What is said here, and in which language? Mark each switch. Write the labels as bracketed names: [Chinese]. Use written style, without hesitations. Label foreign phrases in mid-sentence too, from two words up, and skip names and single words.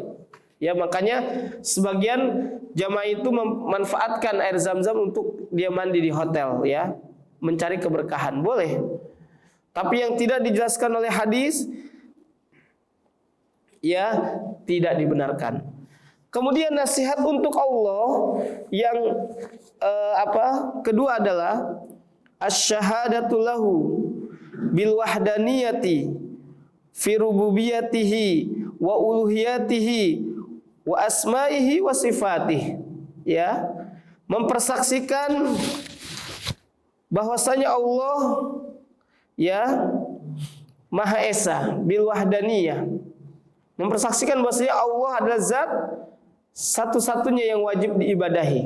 [Indonesian] Ya, makanya sebagian jamaah itu memanfaatkan air Zam-Zam untuk dia mandi di hotel, ya, mencari keberkahan, boleh. Tapi yang tidak dijelaskan oleh hadis, ya, tidak dibenarkan. Kemudian nasihat untuk Allah yang kedua adalah [Arabic] الشهادة له بالوحدانية في ربوبيته وألوهيته وأسمائه وصفاته. [Indonesian] Ya, mempersaksikan bahwasanya Allah, ya, Maha Esa [Arabic] بالوحدانية. [Indonesian] Mempersaksikan bahwasanya Allah adalah zat satu-satunya yang wajib diibadahi.